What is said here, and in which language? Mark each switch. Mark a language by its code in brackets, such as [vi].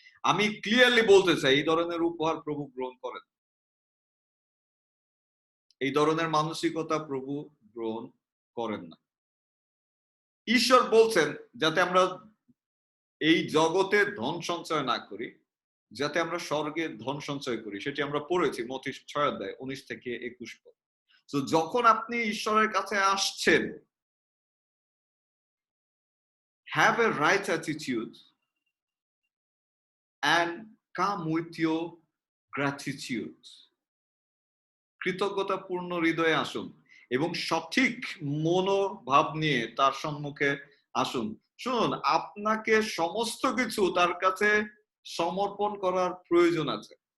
[bn] আমি ক্লিয়ারলি বলতে চাই, এই ধরনের উপহার প্রভু গ্রহণ করেন, এই ধরনের মানসিকতা প্রভু গ্রহণ করেন না। ঈশ্বর বলছেন যাতে আমরা এই জগতে ধন সঞ্চয় না করি, যাতে আমরা স্বর্গে ধন সঞ্চয় করি। সেটি আমরা পড়েছি মথি 6 অধ্যায় 19 থেকে 21 পদ। তো যখন আপনি ঈশ্বরের কাছে আসছেন, [en] have a right attitude and come with your gratitude. [bn] কৃতজ্ঞতাপূর্ণ হৃদয়ে আসুন এবং সঠিক মনোভাব নিয়ে তার সম্মুখে আসুন। শুনুন, আপনাকে সমস্ত কিছু তার কাছে সমর্পণ করার প্রয়োজন আছে।